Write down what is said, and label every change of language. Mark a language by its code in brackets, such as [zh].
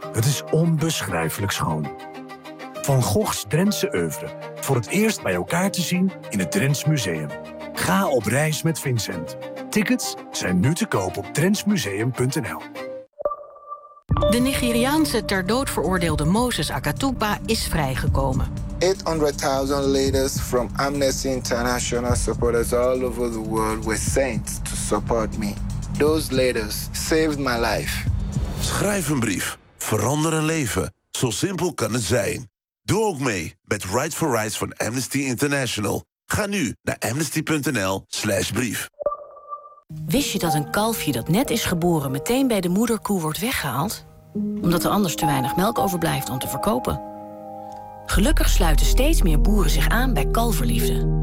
[nl] Het is onbeschrijfelijk schoon. Van Gogh's Drentse oeuvre. Voor het eerst bij elkaar te zien in het Drents Museum. Ga op reis met Vincent. Tickets zijn nu te koop op drentsmuseum.nl. De Nigeriaanse ter dood veroordeelde Moses Akatukba is vrijgekomen. [en] 800.000 leiders from Amnesty International supporters all over the world were sent to support me. Those leaders saved my life. [nl] Schrijf een brief. Verander een leven. Zo simpel kan het zijn. Doe ook mee met Right for Rights van Amnesty International. Ga nu naar amnesty.nl/brief. Wist je dat een kalfje dat net is geboren meteen bij de moederkoe wordt weggehaald? Omdat er anders te weinig melk overblijft om te verkopen. Gelukkig sluiten steeds meer boeren zich aan bij Kalverliefde.